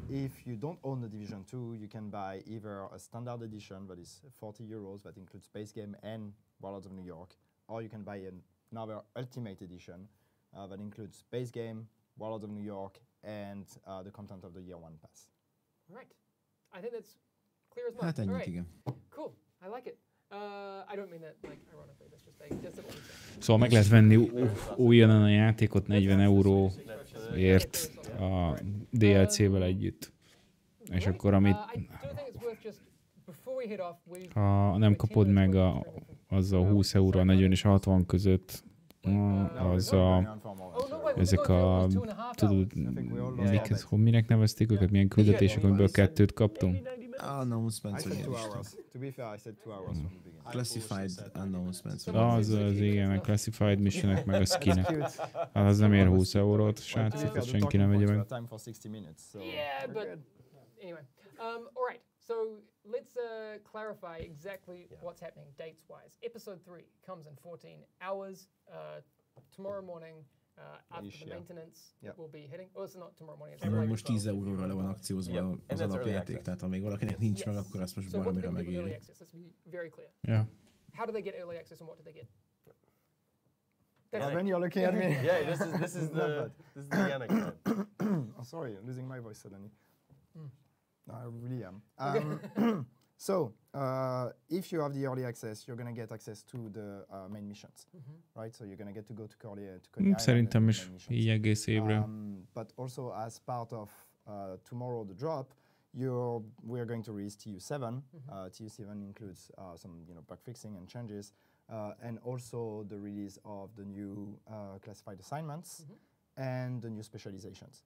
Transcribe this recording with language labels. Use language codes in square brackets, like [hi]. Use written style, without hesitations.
[en] If you don't own the Division 2, you can buy either a standard edition that is 40 euros, that includes base game and Warlords of New York, or you can buy another Ultimate edition that includes base game, Warlords of New York, and the content of the Year 1 Pass. Right. I think that's clear as mud. [hu] Hát ennyit, [en] right. [hu] igen. [en] Cool. I like it. I don't mean that like ironically. That's just what we said. [hu] Szóval meg lehet venni újonnan a játékot 40 euróért a DLC-vel együtt. És akkor amit ha nem kapod meg az a 20 euró, a 40 és a 60 között, az ezek a, tudod, minek nevezték őket, milyen küldetések, amiből 2 kaptunk? [en] Announcements. To be fair, I said 2 hours from the beginning. Classified announcements. [hu] Az igen, a classified missionek meg a skinek. Az nem ér 20 eurót, srácok, ezt senki nem vegye meg. [en] Yeah, but anyway. All right. So let's clarify exactly what's happening dates-wise. Episode 3 comes in 14 hours. Tomorrow morning, after the maintenance, will be hitting. Oh, it's not tomorrow morning. It's [hu] most 10 euróra le van akciózva az alapjáték, tehát ha még valakinek nincs meg, akkor azt most valamire megéri. [en] Let's be very clear. Yeah. How do they get early access and what do they get? When you're looking at me. Yeah, this is the anecdote. Oh, sorry, I'm losing my voice suddenly. No, I really am. So, if you have the early access, you're going to get access to the main missions, right? So you're going to get to go to Coney [hu] Szerintem is így egész évre. [en] But also as part of tomorrow the drop, we're going to release TU7. TU7 includes some bug fixing and changes, and also the release of the new classified assignments and the new specializations.